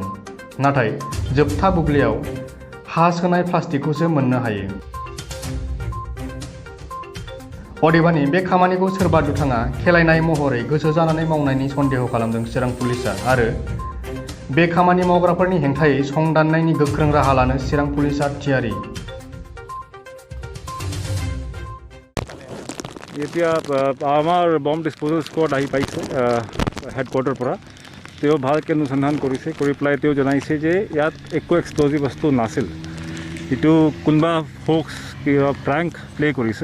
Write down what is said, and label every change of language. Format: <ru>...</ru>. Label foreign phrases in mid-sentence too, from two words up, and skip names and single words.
<brx>नाथाय जोबथा बुब्लियाव हा सोनाय प्लास्टिकखौसो मोननो हायो। अदेबानि बे खामानिखौ सोरबा दुथाङा खेलायनाय महरै गोसो जानानै मावनायनि सन्देह खालामदों चिरां पुलिसआ आरो बे खामानि मावग्राफोरनि हेंथायै संदाननायनि गोख्रों राहा लानो चिरां पुलिसआ थियारि।</brx> <as>এতিয়া আমাৰ</as> <en>bomb disposal squad</en> <as>আহি পাইছে হেডকোৱাৰ্টাৰৰ পৰা। তেওঁ ভালকৈ অনুসন্ধান কৰিছে, কৰি পেলাই তেওঁ জনাইছে যে ইয়াত একো এক্সপ্ল'জিভ বস্তু নাছিল। এইটো কোনোবা ফ'ক্স কিবা</as> <en>prank play'</en> <as>কৰিছে।</as>